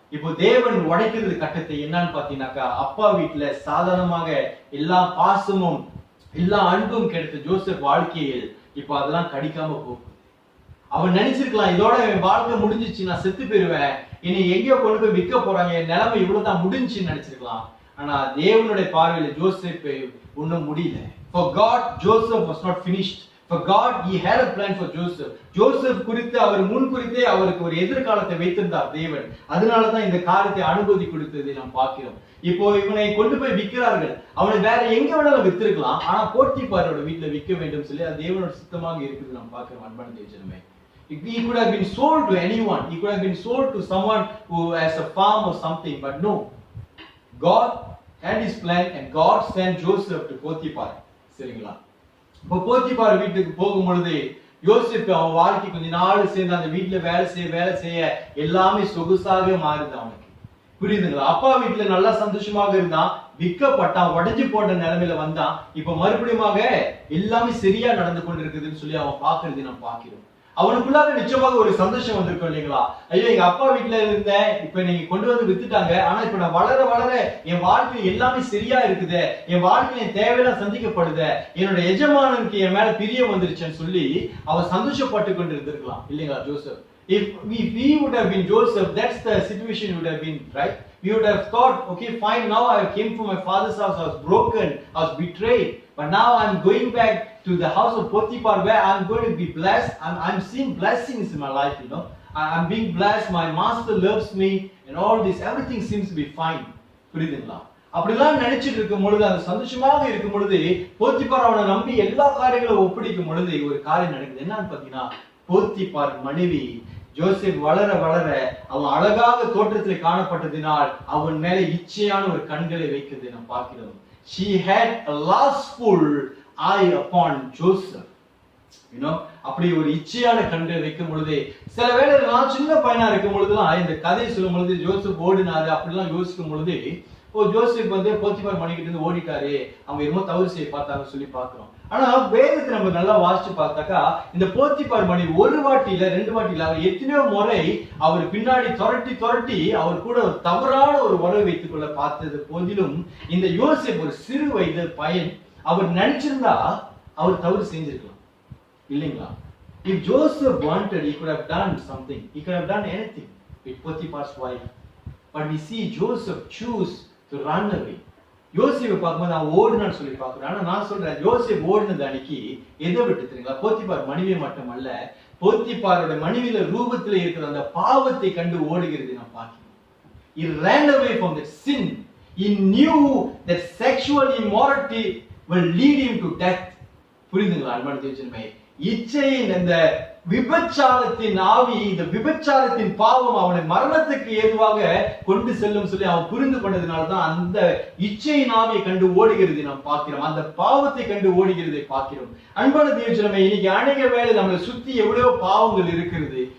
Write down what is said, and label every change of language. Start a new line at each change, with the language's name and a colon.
Tamil: இப்போ தேவன் உடைக்கிறது கட்டத்தை என்னன்னு பாத்தீங்கன்னாக்கா, அப்பா வீட்டுல சாதாரணமாக எல்லா பாசமும் எல்லா அன்பும் கிடைத்த ஜோசப் வாழ்க்கையில் இப்ப அதெல்லாம் கடிக்காம போகும். அவன் நினைச்சிருக்கலாம், இதோட என் வாழ்க்கை முடிஞ்சிச்சு, நான் செத்து போயிருவேன், இனி எங்கேயோ கொண்டு போய் விற்க போறாங்க, என் நிலைமை இவ்வளவுதான் முடிஞ்சுன்னு நினைச்சிருக்கலாம். ஆனா தேவனுடைய பார்வையில ஜோசப் ஒண்ணும் முடியல.
English: For God, Joseph was not finished. For God, he had a plan for Joseph.
Tamil: Joseph குறித்து அவர் முன் குறித்தே அவருக்கு ஒரு எதிர்காலத்தை வைத்திருந்தார் தேவன். அதனாலதான் இந்த காரியத்தை அனுமதி கொடுத்ததை நாம் பார்க்கிறோம். இப்போ இவனை கொண்டு போய் விற்கிறார்கள். அவனை வேற எங்க வேணாலும் வித்திருக்கலாம். ஆனா போத்திபாரோட வீட்டுல விற்க வேண்டும் சொல்லி அது தேவனோட சித்தமாக இருக்குது நாம் பார்க்கிறோம். அன்பான தேவஜனமே,
English: he could have been sold to anyone. He could have been sold to someone who has a farm or something, but no. God had his plan and God sent Joseph to Potiphar.
Tamil: சரிங்களா? இப்போ போத்திபார் வீட்டுக்கு போகும் பொழுது யோசேப்பு அவன் வாழ்க்கை கொஞ்ச நாள் சேர்ந்து அந்த வீட்டுல வேலை செய்ய எல்லாமே சொகுசாக மாறுது அவனுக்கு. புரியுதுங்களா? அப்பா வீட்டுல நல்லா சந்தோஷமாக இருந்தான், விற்கப்பட்டான், உடைஞ்சு போட்ட நிலைமையில வந்தான். இப்ப மறுபடியும் எல்லாமே சரியா நடந்து கொண்டிருக்குதுன்னு சொல்லி அவன் பாக்குறது நம்ம பாக்கிறோம். அவனுக்குள்ளாக நிச்சயமாக ஒரு சந்தோஷம் வந்திருக்கும் இல்லைங்களா? ஐயோ, எங்க அப்பா வீட்டுல இருந்தேன், இப்ப நீங்க கொண்டு வந்து வித்துட்டாங்க, ஆனா இப்ப நான் வளர என் வாழ்க்கையில எல்லாமே சரியா இருக்குது, என் வாழ்க்கையில என் தேவையெல்லாம் சந்திக்கப்படுது, என்னோட எஜமானனுக்கு என் மேல பிரியம் வந்துருச்சுன்னு சொல்லி அவன் சந்தோஷப்பட்டு கொண்டு இருந்திருக்கலாம் இல்லைங்களா Joseph?
English: If we would have been Joseph, that's the situation would have been, right? We would have thought, okay, fine, now I came from my father's house, I was broken, I was betrayed, but now I'm going back to the house of Potiphar where I'm going to be blessed. I'm seeing blessings in my life, you know. I'm being blessed, my master loves me, and all this, everything seems to be fine.
Tamil: புரியுதுங்களா? அப்படிலாம் நினைச்சிட்டு இருக்கும் பொழுது, அந்த சந்தோஷமாக இருக்கும் பொழுது போத்திபார் அவனை நம்பி எல்லா காரியங்களும் ஒப்படைக்கும் பொழுது ஒரு காரியம் நடக்குது. என்னன்னு பாத்தீங்கன்னா, போத்திபார் மனைவி ஜோசப் வளர அவன் அழகாக தோற்றத்தில் காணப்பட்டதினால் அவன் மேல இச்சையான ஒரு கண்களை வைக்கிறது நாம் பார்க்கிறோம்.
English: She had a lustful eye upon Joseph. You know,
Tamil: அப்படி ஒரு இச்சையான கண்களை வைக்கும் பொழுது, சில வேளை நான் சின்ன பையனா இருக்கும் பொழுதுலாம் இந்த கதையை சொல்லும் பொழுது ஜோசப் ஓடினாரு அப்படிலாம் யோசிக்கும் பொழுது, ஜோசப் போத்திபார் மணிக்கிட்ட இருந்து ஓடிட்டாரு, அவங்க என்னமோ தவறு செய்ய பார்த்தாங்க சொல்லி பாக்குறோம். ஆனா வேதத்தை நம்ம நல்லா வாசிச்சு பார்த்தாக்கா, இந்த போத்திபார் மணி ஒரு வாட்டியில 2 வாட்டியில அவர் எத்தனையோ முறை அவர் பின்னாடி துரட்டி அவர் கூட ஒரு தவறான ஒரு உறவை வைத்துக் கொள்ள பார்த்தது போதிலும், இந்த யோசேப் ஒரு சிறு வயது பையன், அவர் நினைச்சிருந்தா அவர் தவறு செஞ்சிருக்கலாம் இல்லைங்களா?
English: If Joseph wanted, he could have done something. He could have done anything with Potiphar's wife. But we see Joseph choose to run away.
Tamil: யோசேப்பை பார்க்கும்போது நான் ஓடுனான்னு சொல்லி பார்க்கிறேன். ஆனா நான் சொல்றேன், யோசேப் ஓடினது அன்னைக்கு எதை விட்டு தெரியுங்களா? போத்திபார் மனைவி மட்டுமல்ல, போத்திபாரோட மனைவியில ரூபத்துல இருக்கிற அந்த பாவத்தை கண்டு ஓடுகிறது நான் பார்க்கிறேன்.
English: He ran away from that sin. He knew that sexual immorality will lead him to death.
Tamil: புரியுதுங்களா அன்பான தேவஜனமே? இச்சையின் அந்த விபச்சாரத்தின் ஆவி, இந்த விபச்சாரத்தின் பாவம் அவனை மரணத்துக்கு ஏதுவாக கொண்டு செல்லும் சொல்லி அவன் புரிந்து கொண்டதுனாலதான் அந்த இச்சையின் ஆவியை கண்டு ஓடுகிறது நாம் பார்க்கிறோம், அந்த பாவத்தை கண்டு ஓடுகிறதை பார்க்கிறோம். அன்பான தேவஜனமே, இன்னைக்கு அநேக வேளை நம்மளை சுத்தி எவ்வளவோ பாவங்கள் இருக்கிறது.